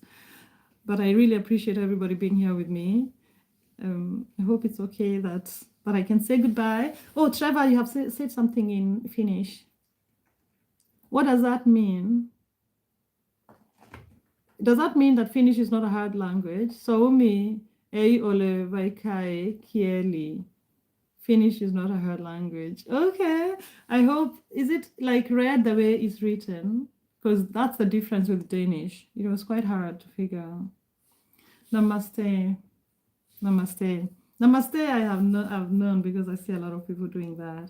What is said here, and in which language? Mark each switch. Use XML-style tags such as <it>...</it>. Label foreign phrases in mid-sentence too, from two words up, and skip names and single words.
<en>But I really appreciate everybody being here with me. I hope it's okay that I can say goodbye. Oh, Trevor, you have said something in Finnish. What does that mean? Does that mean that Finnish is not a hard language?</en> <fi>Suomi ei ole vaikea kieli.</fi> <en>Finnish is not a hard language. Okay. I hope, is it like read the way it's written? Because that's the difference with Danish. It was quite hard to figure out. Namaste. Namaste. Namaste, I've known because I see a lot of people doing that.</en>